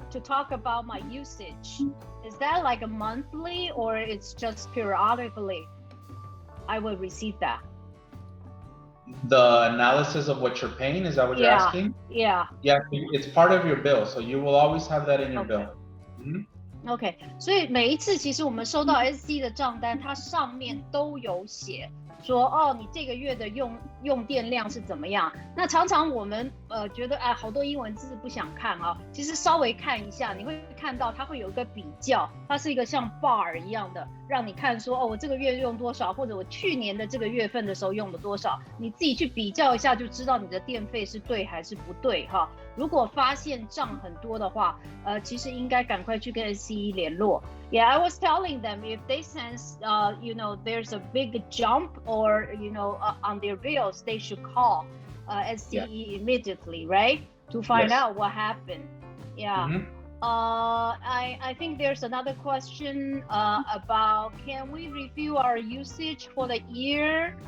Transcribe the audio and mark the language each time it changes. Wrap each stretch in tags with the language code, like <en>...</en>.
<en>To talk about my usage. Is that like a monthly or it's just periodically I will receive that? The analysis of what you're paying, is that what you're asking? Yeah. Yeah, it's part of your bill. So you will always have that in your bill.</en> <zh>OK， 所以每一次其实我们收到 SC 的账单，它上面都有写说，你这个月的用电量是怎么样。那常常我们觉得好多英文字不想看啊，其实稍微看一下，你会看到它会有一个比较，它是一个像 bar 一样的，让你看说我这个月用多少，或者我去年的这个月份的时候用了多少，你自己去比较一下就知道你的电费是对还是不对哈。如果发现账很多的话，其实应该赶快去跟 SCE 联络。</zh> <en>Yeah, I was telling them if they sense, there's a big jump or, on their bills, they should call SCE immediately, right? To find out what happened. Yeah. I think there's another question about, can we review our usage for the year?</en>